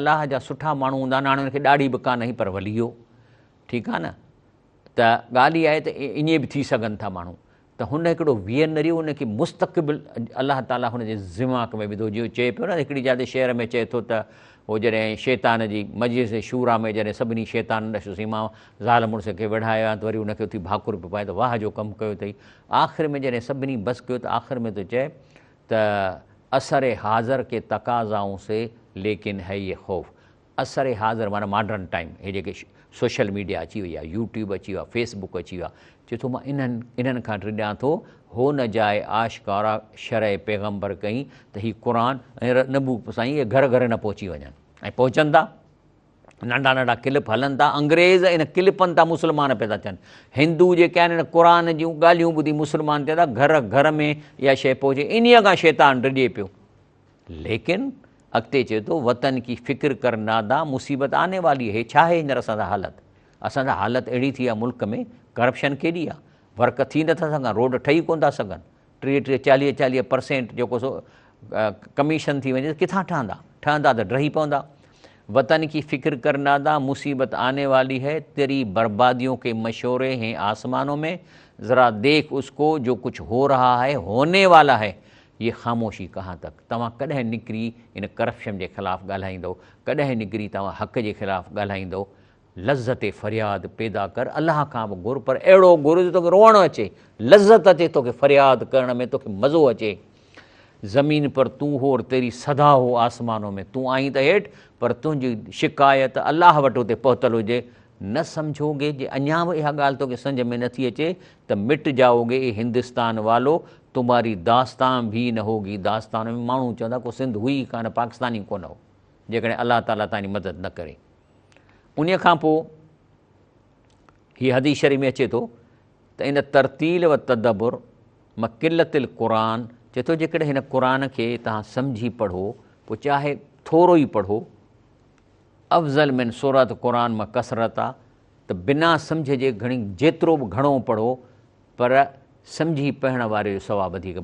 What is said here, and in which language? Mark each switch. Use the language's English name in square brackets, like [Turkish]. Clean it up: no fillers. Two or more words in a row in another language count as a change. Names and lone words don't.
[Sindhi] अलाह जा सुठा माण्हू हूंदा आहिनि, हाणे हुनखे ॾाढी बि कान हुई पर वली हो, ठीकु आहे न, त ॻाल्हि इहा आहे त ईअं बि थी सघनि था माण्हू, त हुन हिकिड़ो वियनरी हुनखे मुस्तक़बिल अलाह ताला हुनजे दिमाग़ में विधो, जीअं चए पियो न हिकिड़ी जाते शेर में चए थो त उहो जॾहिं शैतान जी मजलिस शूरा में जॾहिं सभिनी शैतान ॾसोसीं मां ज़ाल मुड़ुस खे विढ़ाया त वरी हुनखे उथी भाकुर पियो पाए त वाह जो कमु कयो अथई। आख़िर में जॾहिं सभिनी बसि कयो त आख़िर में थो चए त [Urdu] عصر حاضر کے تقاضاؤں سے لیکن ہے یہ خوف, [Sindhi] असर हाज़र माना मॉडर्न टाइम, हे जेके [English] social media [Sindhi] अची वई आहे, यूट्यूब अची वियो आहे, फेसबुक अची वियो आहे, चए थो मां इन्हनि खां ड्रिॼां थो, [Urdu] ہو نہ جائے آشکارا شرع پیغمبر [Sindhi] कई त हीउ क़ुर ऐं नबू साईं इहे घर घर न पहुची वञनि, ऐं पहुचनि था, नंढा नंढा क्लिप हलनि था, अंग्रेज़ इन क्लिपनि तां मुस्लमान पैदा थियनि, हिंदू जेके आहिनि क़ुर जूं ॻाल्हियूं ॿुधी मुस्लमान थिया था, घर घर में इहा शइ पहुचे, इन्हीअ खां शैतान डिॼे पियो। लेकिन अॻिते चए थो [Urdu] وطن کی فکر کر ناداں مصیبت آنے والی ہے, [Sindhi] छा आहे हींअर असांजा हालत, असांजा हालत अहिड़ी थी आहे मुल्क में, करप्शन केॾी आहे, वर्क थी नथा सघनि, रोड ठही कोन था सघनि, 30-40% जेको सो कमीशन थी वञे त किथां ठहंदा त ड्रही पवंदा। [Urdu] وطن کی فکر کر ناداں مصیبت آنے والی ہے، تیری بربادیوں کے مشورے ہیں آسمانوں میں، ذرا دیکھ اس کو جو کچھ ہو رہا ہے ہونے والا ہے، یہ خاموشی کہاں تک. [Sindhi] तव्हां कॾहिं निकिरी इन करप्शन जे ख़िलाफ़ु ॻाल्हाईंदो, कॾहिं निकिरी तव्हां हक़ जे ख़िलाफ़ु ॻाल्हाईंदो, [Urdu] لذت فریاد پیدا کر, [Sindhi] अलाह खां बि घुर, पर अहिड़ो घुर जो तोखे रोअणु अचे, लज़्ज़त अचे तोखे फ़रियाद करण में, तोखे मज़ो अचे। [Urdu] زمین پر تو ہو اور تیری صدا ہو آسمانوں میں, [Sindhi] तूं आई त हेठि पर तुंहिंजी शिकायत अलाह वटि हुते पहुतल हुजे। [Urdu] نہ سمجھو گے [Sindhi] जे अञा बि इहा ॻाल्हि तोखे सम्झ में नथी अचे त [Urdu] مٹ جاؤ گے اے ہندوستان والو، تمہاری داستاں بھی نہ ہوگی. [Sindhi] दास्तान में माण्हू चवंदा को सिंध हुई कान, पाकिस्तानी कोन हो, जेकॾहिं अलाह ताला तव्हांजी मदद न करे। उन खां पोइ हीअ हदीस शरीफ़ में अचे थो त [Arabic] ان ترتیل و تدبر مکلتل قرآن, [Sindhi] चए थो जेकॾहिं हिन क़ुर खे तव्हां सम्झी पढ़ो, पोइ चाहे थोरो ई पढ़ो, [Arabic] أفضل من [Sindhi] सूरत क़ुर मां कसरत आहे, त बिना सम्झ जे जेतिरो बि घणो पढ़ो, पर सम्झी पढ़ण वारे जो सवाबु वधीक।